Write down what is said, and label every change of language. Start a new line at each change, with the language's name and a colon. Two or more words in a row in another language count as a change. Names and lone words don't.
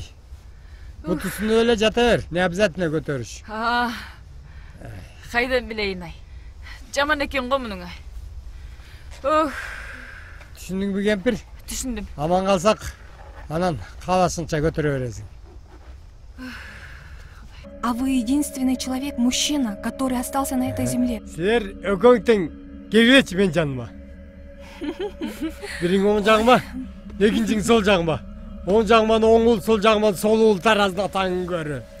Kyrgyz: Бутусун эле жата бер,
Russian: не обязательно
Kyrgyz: көтөрүш. Кайдан билейин ай. Жаман экен го мунуң ай. Түшүндүңбү кемпир? Түшүндүм. Аман калсак, анан каалашыңча көтөрө бересиң.
Russian: А вы единственный человек, мужчина, который остался на этой земле.
Kyrgyz: Силер экөөң тең келгилечи мен жаныма. Бириң оң жагыма, экинчиң сол жагыма. Оң жагыман оң ул, сол жагыман сол ул таразда таң көрү.